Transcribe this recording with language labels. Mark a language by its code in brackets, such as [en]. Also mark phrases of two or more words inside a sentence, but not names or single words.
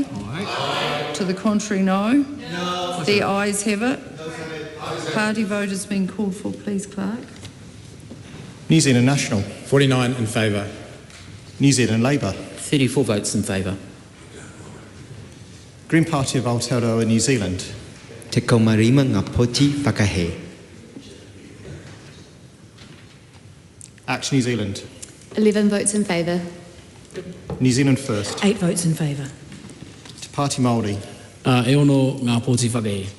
[en] Aye. To the contrary, no. No. The ayes have it. Party vote has been called for, please, Clerk. New Zealand National. 49 in favour. New Zealand Labour. 34 votes in favour. Green Party of Aotearoa, New Zealand. [mi] Te kaumarima ngā whakahe. [en] Act New Zealand. 11 votes in favour. New Zealand First. 8 votes in favour. Te Party Māori. [mi] E ono ngā pōti whakahe.